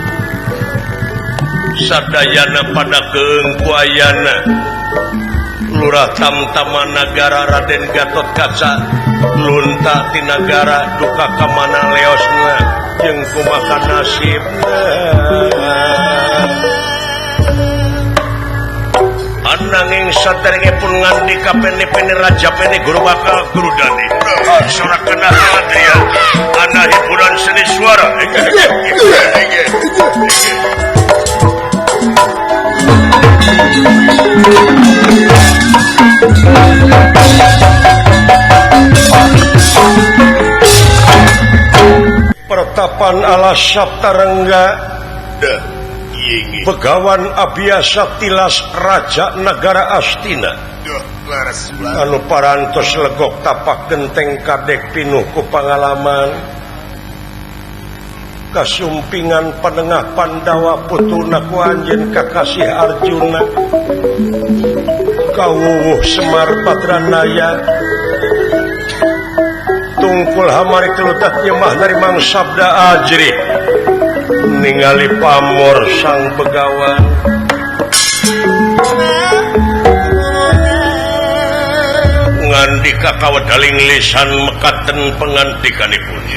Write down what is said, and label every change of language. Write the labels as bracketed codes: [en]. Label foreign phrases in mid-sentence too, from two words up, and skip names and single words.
[su] sadayana pada keengkuayana lurah tamtama negara Raden Gatot Kaca lunta ti negara duka kamana leosna jeung kumaha nasibna [jv] ananging saderengipun ngandika pene-pene raja pene guru bakal guru dani sorakeun haladria ana hiburan seni suara pertapan ala Saptarengga dah iya [su] begawan Abiyasa tilas raja negara Astina [jv] dah laras kula [su] anu parantos legok tapak genteng kadek pinuh ku pangalaman kasumpingan penengah Pandawa putuna ku anjeun kakasih Arjuna kawuwuh Semar Badranaya tungkul hamari keludat nyemah narimang sabda ajrih ningali pamor sang begawan [jv] ngandika kawadaling lisan mekaten pengantikanipun